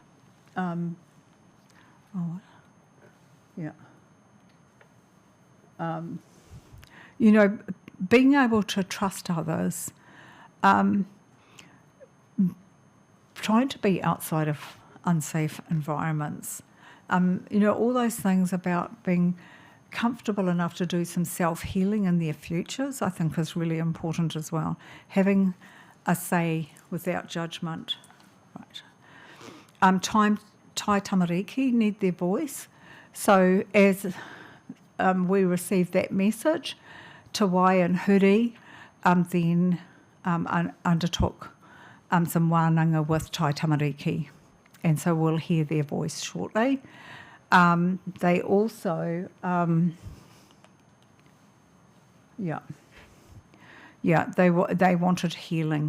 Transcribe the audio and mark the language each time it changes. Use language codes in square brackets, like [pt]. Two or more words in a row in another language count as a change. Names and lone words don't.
[en] Being able to trust others, trying to be outside of unsafe environments, All those things about being comfortable enough to do some self-healing in their futures, I think is really important as well. Having a say without judgment. Right. [mi] Tai tamariki [en] need their voice. So as we received that message, Te Wai and Huri then undertook some wānanga with [mi] Tai tamariki. [en] And so we'll hear their voice shortly. They also, they wanted healing.